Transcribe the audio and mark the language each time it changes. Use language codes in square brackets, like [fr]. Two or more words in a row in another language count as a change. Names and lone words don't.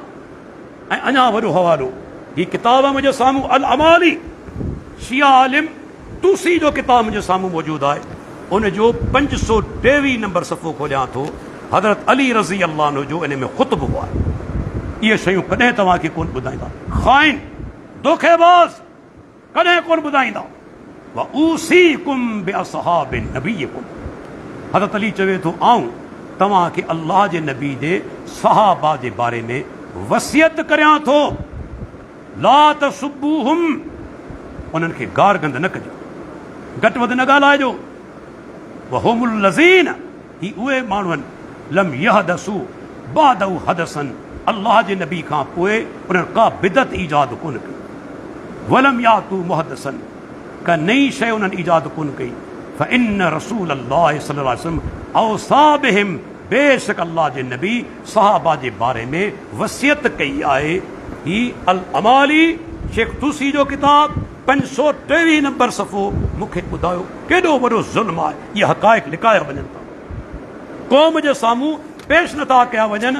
[sd] ऐं अञा वॾो हवालो ही किताब मुंहिंजे साम्हूं अल अमाली शिया आलिम तूसी जो किताब मुंहिंजे साम्हूं मौजूदु आहे। उन जो 523 नंबर सफ़ो खोलियां थो। हज़रत अली [ar] رضي الله عنه [sd] जो इन में ख़ुतबो आहे। इहे शयूं कॾहिं तव्हांखे कोन ॿुधाईंदा, ख़ाइन धोखेबाज़ कॾहिं कोन ॿुधाईंदा। [ar] وأوصيكم بأصحاب نبيكم, [sd] हज़रत अली चवे थो आऊं तव्हांखे अल्लाह जे नबी जे सहाबा जे बारे में वसियत करियां थो, [ar] لا تسبوهم, [sd] उन्हनि खे गार गंद न कजो, घटि वधि न ॻाल्हाइजो। [ar] وهم الذين, [sd] ही उहे माण्हू आहिनि, [ar] لم يحدثوا بعده حدثا, [sd] अल्लाह जे नबी खां पोइ उन्हनि का बिदत ईजाद कोन कई। [ar] ولم يأتوا محدثا, [sd] का नई शइ उन्हनि ईजाद कोन कई। [ar] فإن رسول الله صلى الله عليه وسلم أوصى بهم, [sd] बेशक अल्लाह जे नबी सहाबा जे बारे में वसियत कई आहे। ही अल अमाली शेख तुसी जो किताब 523 नंबर सफ़ो मूंखे ॿुधायो केॾो वॾो ज़ुल्म आहे। इहे हक़ाइक़ लिकाया वञनि था, क़ौम जे साम्हूं पेश नथा कया वञनि।